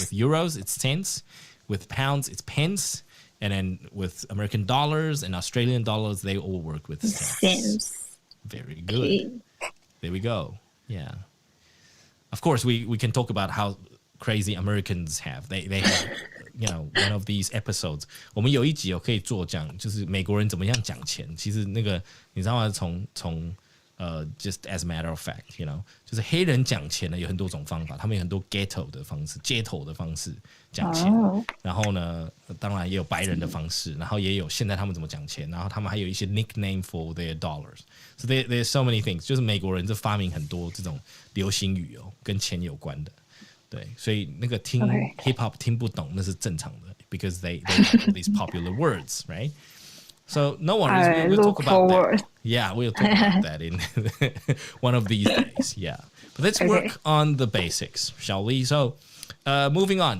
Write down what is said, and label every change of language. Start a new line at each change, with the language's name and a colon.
English: With euros, it's cents. With pounds, it's pence. And then with American dollars and Australian dollars, they all work with cents. Cents. Very good. There we go. Yeah. Of course, we can talk about how crazy Americans have. They have, one of these episodes.
Chinese: 我们有一集可以做讲，就是美国人怎么样讲钱。其实那个你知道吗？从
English: just as a matter of fact,
Chinese: 就是黑人讲钱呢有很多种方法，他们有很多 ghetto 的方式、街头的方式讲钱。然后呢，当然也有白人的方式，然后也有现在他们怎么讲钱，然后他们还有一些
English: nickname for their dollars. So there's so many things.
Chinese: 就是美国人就发明很多这种流行语跟钱有关的。对，所以那个听 hip hop 听不懂那是正常的
English: because they have all these popular words, right? So no worries, we'll talk about that. Yeah, we'll talk about that in one of these days. Yeah, but let's work on the basics, shall we? So, moving on.